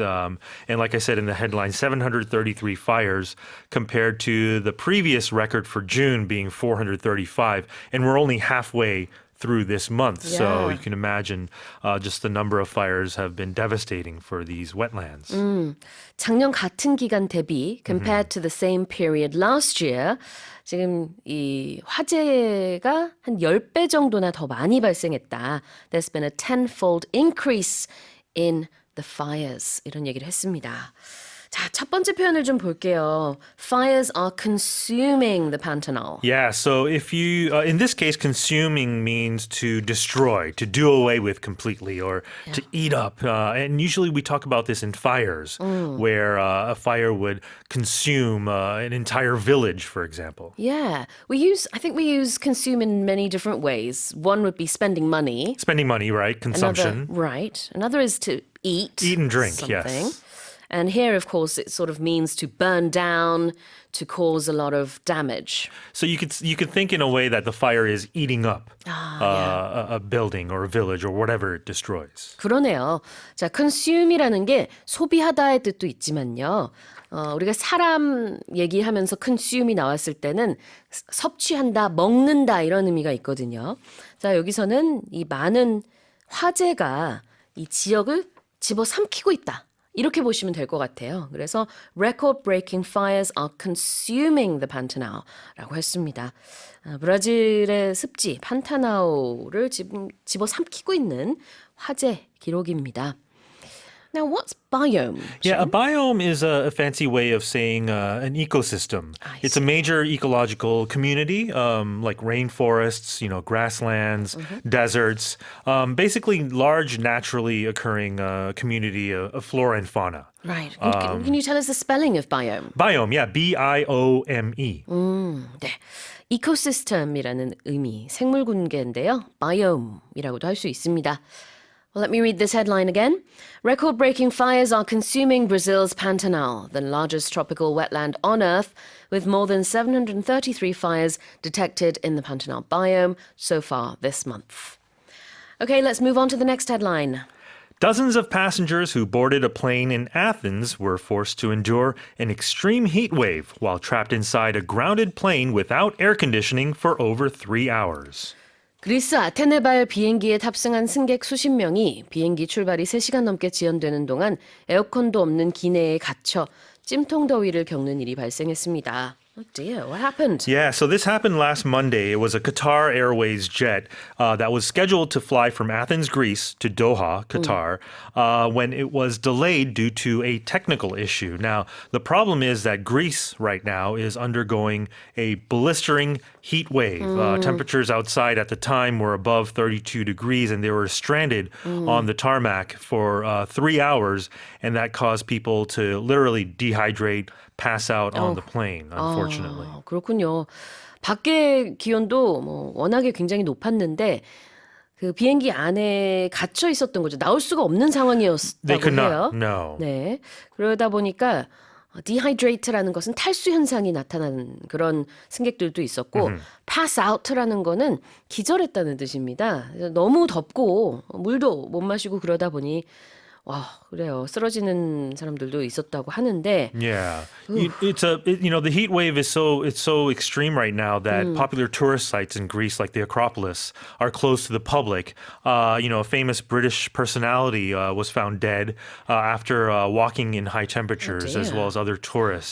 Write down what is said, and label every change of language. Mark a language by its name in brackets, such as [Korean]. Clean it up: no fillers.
[English] And like I said in the headline, 733 fires compared to the previous record for June being 435. And we're only halfway through this month. So Yeah. you can imagine just the number of fires have been devastating for these wetlands. [Korean] 작년 같은 기간 대비 [English] compared to the same period last year [Korean] 지금 이 화재가 한 10배 정도나 더 많이 발생했다. [English] There's been a tenfold increase in the fires. [Korean] 이런 얘기를 했습니다. 자, 첫 번째 표현을 좀 볼게요. [English] Fires are consuming the Pantanal. Yeah, so if you, in this case, consuming means to destroy, to do away with completely, or to eat up. And usually we talk about this in fires, where a fire would consume an entire village, for example. Yeah, I think we use consume in many different ways. One would be spending money. Spending money, right? Consumption. Another is to eat. Eat and drink, something. yes. And here, of course, it sort of means to burn down, to cause a lot of damage. So you could think in a way that the fire is eating up a building or a village or whatever it destroys. [Korean] 그러네요. 자, consume이라는 게 소비하다의 뜻도 있지만요. 우리가 사람 얘기하면서 consume이 나왔을 때는 섭취한다, 먹는다 이런 의미가 있거든요. 자, 여기서는 이 많은 화재가 이 지역을 집어삼키고 있다. 이렇게 보시면 될 것 같아요. 그래서 [English] record-breaking fires are consuming the Pantanal [Korean] 라고 했습니다. 브라질의 습지 판타나우를 지금 집어삼키고 있는 화재 기록입니다. [English] Now, what's biome? Yeah, a biome is a fancy way of saying an ecosystem. It's a major ecological community, like rainforests, grasslands, deserts, basically large naturally occurring community of flora and fauna. Right. And can you tell us the spelling of biome? Biome, yeah, B-I-O-M-E. [Korean] 네. 이코시스템이라는 의미, 생물군계인데요. biome이라고도 할 수 있습니다. [English] Well, let me read this headline again. Record-breaking fires are consuming Brazil's Pantanal, the largest tropical wetland on Earth, with more than 733 fires detected in the Pantanal biome so far this month. Okay, let's move on to the next headline. Dozens of passengers who boarded a plane in Athens were forced to endure an extreme heat wave while trapped inside a grounded plane without air conditioning for over 3 hours. [Korean] 그리스 아테네발 비행기에 탑승한 승객 수십 명이 비행기 출발이 3시간 넘게 지연되는 동안 에어컨도 없는 기내에 갇혀 찜통 더위를 겪는 일이 발생했습니다. [English] Oh dear, what happened? Yeah, so this happened last Monday. It was a Qatar Airways jet that was scheduled to fly from Athens, Greece to Doha, Qatar, when it was delayed due to a technical issue. Now, the problem is that Greece right now is undergoing a blistering heat wave. Temperatures outside at the time were above 32 degrees, and they were stranded on the tarmac for 3 hours, and that caused people to literally dehydrate, pass out on the plane, unfortunately. [Korean] 그렇군요. 밖에 기온도 워낙에 굉장히 높았는데 그 비행기 안에 갇혀 있었던 거죠. 나올 수가 없는 [English] They [Korean] 상황이었다고 [English] could [Korean] 해요. [English] not, no. [Korean] 네. 그러다 보니까 dehydrate라는 것은 탈수 현상이 나타나는 그런 승객들도 있었고 pass out라는 거는 기절했다는 뜻입니다. 너무 덥고 물도 못 마시고 그러다 보니 와, 그래요. 쓰러지는 사람들도 있었다고 하는데 [English] Yeah, the heat wave is so extreme right now that popular tourist sites in Greece, like the Acropolis, are closed to the public. A famous British personality was found dead after walking in high temperatures, as well as other tourists.